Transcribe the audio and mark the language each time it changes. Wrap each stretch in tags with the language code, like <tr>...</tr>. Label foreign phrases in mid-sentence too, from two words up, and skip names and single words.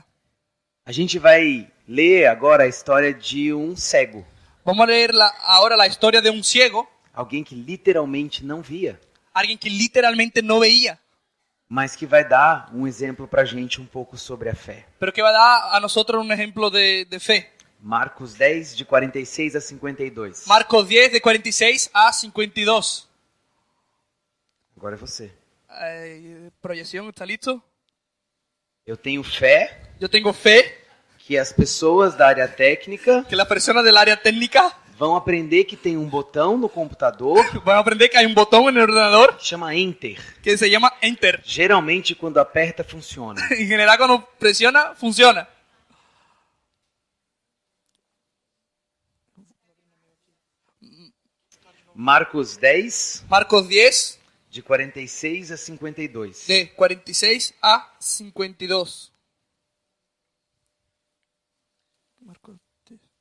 <pt>A gente vai ler agora a história de um cego.</pt> <es>Vamos a leer ahora la historia de un ciego,</es> <pt>Alguém que literalmente não via,</pt> <es>alguien que literalmente no veía,</es> <pt>mas que vai dar um exemplo pra gente um pouco sobre a fé.</pt> <es>pero que va a dar a nosotros un ejemplo de fe.</es> <pt>Marcos 10, de 46 a 52.</pt> <es>Marcos 10, de 46 a 52.</es> <pt>Agora é você.</pt> <es>Proyección, ¿está listo?</es> <pt>Eu tenho fé</pt> <es>Yo tengo fe</es> <pt>que as pessoas da área técnica</pt> <es>que las personas del área técnica</es> <pt>vão aprender que tem um botão no computador</pt> <es>van a aprender que hay un botón en el ordenador</es> <pt>que chama Enter.</pt> <es>que se llama Enter.</es> <pt>Geralmente, quando aperta, funciona.</pt> <es>En general, cuando presiona, funciona.</es> <pt>Marcos 10,</pt> <es>Marcos 10,</es> <pt>de 46 a 52.</pt> <es>de 46 a 52. Marcos 10.</es>